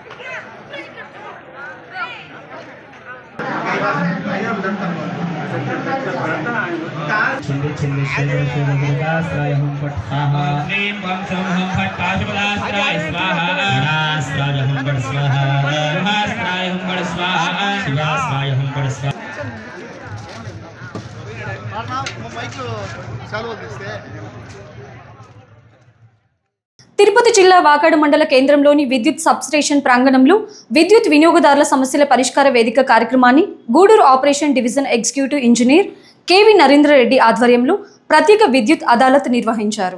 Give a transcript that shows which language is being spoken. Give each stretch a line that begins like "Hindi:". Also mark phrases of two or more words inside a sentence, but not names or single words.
Sanskrit: छिंदे छिंदे शिवदाश्रय हम पट स्वाहा श्रीं वं सं हम फट पाशुपदाश्रय स्वाहा शिवाश्रय हम पट स्वाहा शिवाश्रय हम फट स्वाहा शिवाश्रय हम पट स्वाहा
Telugu: తిరుపతి జిల్లా వాకాడు మండల కేంద్రంలోని విద్యుత్ సబ్స్టేషన్ ప్రాంగణంలో విద్యుత్ వినియోగదారుల సమస్యల పరిష్కార వేదిక కార్యక్రమాన్ని గూడూరు ఆపరేషన్ డివిజన్ ఎగ్జిక్యూటివ్ ఇంజనీర్ కేవి నరేంద్రరెడ్డి ఆధ్వర్యంలో ప్రత్యేక విద్యుత్ అదాలత్ నిర్వహించారు.